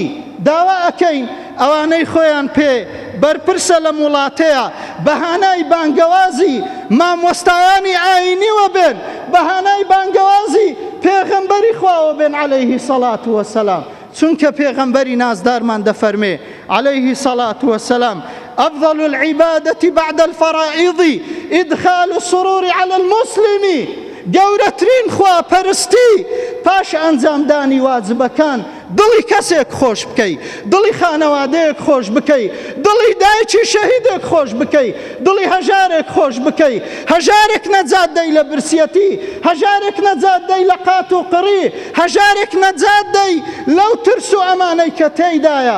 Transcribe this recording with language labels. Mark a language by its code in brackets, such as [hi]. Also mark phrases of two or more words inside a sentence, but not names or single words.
[ckb] داوا ئەکەین ئەوانەی خۆیان پێ بەرپرسە لە وڵاتەیە بەهانای بانگەوازی مامۆستایانی ئاینیوە بێن، بەهانای بانگەوازی پێغەمبەری خواوە بێن [ar] عەلەیهی سەڵات وەسەلام. [ckb] چونکە پێغەمبەری نازدارمان دەفەرمێ [ar] عەلەیهی سەڵات وەسەلام أفضل العبادة بعد الفرائض إدخال السرور على المسلم. [ckb] گەورەترین خواپەرستی پاش ئەنجامدانی واجبەکان دڵی کەسێک خۆش بکەی، دڵی خانەوادەیەک خۆش بکەی، دڵی دایکی شەهیدێک خۆش بکەی، دڵی هەژارێک خۆش بکەی، هەژارێک نەجات دەی لە برسیەتی، هەژارێک نەجات دەی لە قات و قڕی، هەژارێک نەجات دەی لەو ترس و ئەمانەی کە تێیدایە.